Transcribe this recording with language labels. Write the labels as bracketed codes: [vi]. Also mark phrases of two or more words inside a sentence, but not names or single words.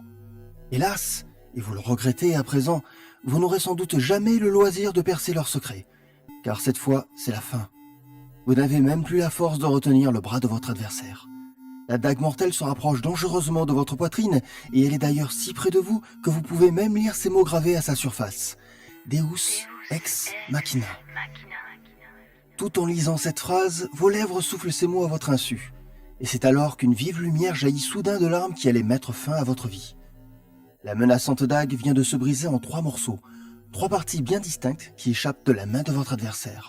[fr] Hélas, et vous le regrettez à présent, vous n'aurez sans doute jamais le loisir de percer leur secret, car cette fois, c'est la fin. Vous n'avez même plus la force de retenir le bras de votre adversaire. La dague mortelle se rapproche dangereusement de votre poitrine, et elle est d'ailleurs si près de vous que vous pouvez même lire ces mots gravés à sa surface. [la] Deus ex machina. [fr] Tout en lisant cette phrase, vos lèvres soufflent ces mots à votre insu. Et c'est alors qu'une vive lumière jaillit soudain de l'arme qui allait mettre fin à votre vie. La menaçante dague vient de se briser en 3 morceaux, 3 parties bien distinctes qui échappent de la main de votre adversaire.